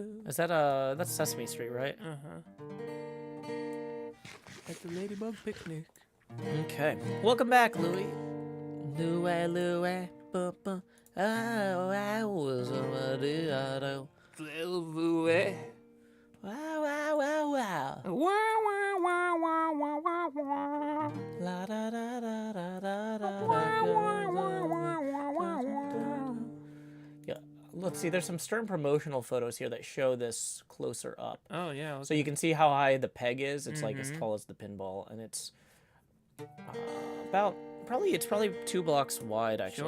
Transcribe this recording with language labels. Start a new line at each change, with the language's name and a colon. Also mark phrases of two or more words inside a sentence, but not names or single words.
English: Is that that's Sesame Street, right? At the Ladybug Picnic. Okay. Welcome back, Louie. Louie, ba-ba. I was a do. Louie. Wow. Wah, wah, wah, wah, wah, wah, wah. La da da da da da da. Yeah. Let's see. There's some Stern promotional photos here that show this closer up. Oh, yeah. Okay. So you can see how high the peg is. It's like as tall as the pinball, and it's it's probably 2 blocks wide actually.